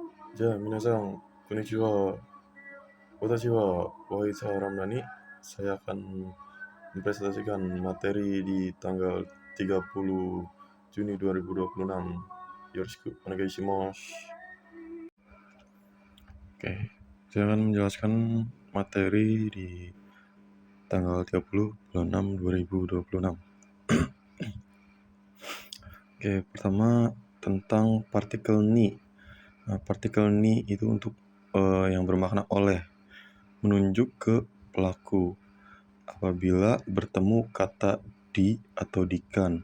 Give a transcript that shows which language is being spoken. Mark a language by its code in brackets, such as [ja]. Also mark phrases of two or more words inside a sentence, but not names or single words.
[ja] じゃあ皆さん、こんにちは。私は Wahid Ramdhani. [id] Saya akan mempresentasikan materi di tanggal 30 Juni 2026. [ja] よろしくお願いします. [id] Oke, saya akan menjelaskan materi di tanggal 30 bulan 6 2026. Oke, pertama tentang partikel ni. Partikel ni itu untuk yang bermakna oleh, menunjuk ke pelaku apabila bertemu kata di atau dikan.